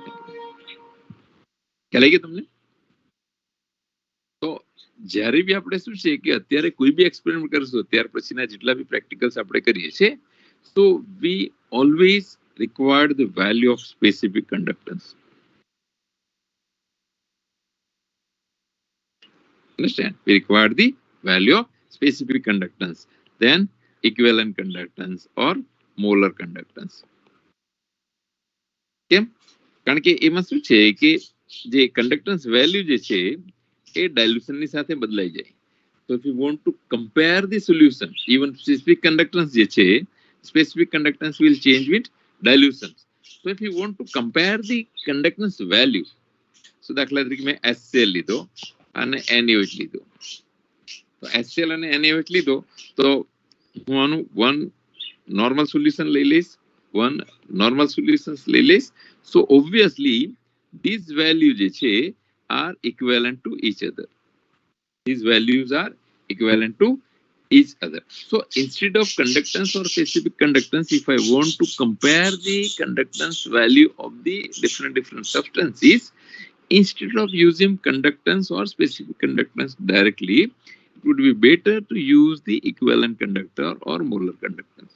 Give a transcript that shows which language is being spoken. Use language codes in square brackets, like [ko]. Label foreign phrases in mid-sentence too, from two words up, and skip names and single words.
[gu] ખ્યાલ આવી ગયો તમને? તો જ્યારે બી આપણે શું છે કે અત્યારે કોઈ બી એક્સપેરિમેન્ટ કરશું ત્યાર પછીના જેટલા બી પ્રેક્ટિકલ્સ આપણે કરીએ છીએ, તો [en] we always required the value of specific conductance. Understand? We require the value of specific conductance, then equivalent conductance or molar conductance. [gu] કેમ? કારણ કે એમાં શું છે કે જે [en] conductance value [gu] જે છે એ ડાયલ્યુશનની સાથે બદલાઈ જાય. [en] So if you want to compare the solution, even specific conductance [gu] જે છે, [en] specific conductance will change with dilution. So if you want to compare the conductance value, [gu] so દાખલા તરીકે મેં HCl લીધો અને NaOH લીધો, તો HCl અને NaOH લીધો તો હું આનું [en] one normal solution [gu] લઈ લઈશ, [en] one normal solutions [gu] લઈ લઈશ. [en] so obviously these value [gu] જે છે [en] are equivalent to each other. These values are equivalent to each other. So instead of conductance or specific conductance, if I want to compare the conductance value of the different substances, instead of using conductance or specific conductance directly, it would be better to use the equivalent conductor or molar conductance.